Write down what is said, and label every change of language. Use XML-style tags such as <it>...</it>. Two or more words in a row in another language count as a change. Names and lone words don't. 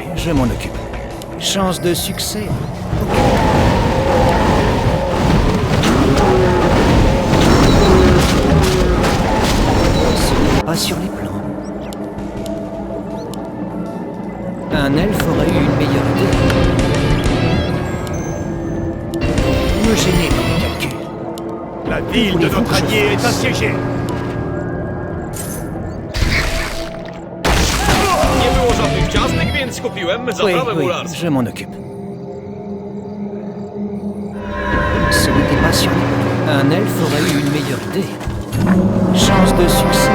<fr>oui, je m'en occupe. Chance de succès. Pas sur les plans. Un elfe aurait eu une meilleure idée. Me gêner dans mes calculs. La ville de notre allié est assiégée.</fr> <pl>Nie było żadnych ciastek, więc kupiłem</pl> <fr>Oui,</fr> <pl>zaprawę</pl> <fr>oui,</fr> <pl>murarską.</pl> <fr>je m'en occupe. Ce n'était pas sur les plans. Un elfe aurait eu une meilleure idée. Chance de succès.</fr>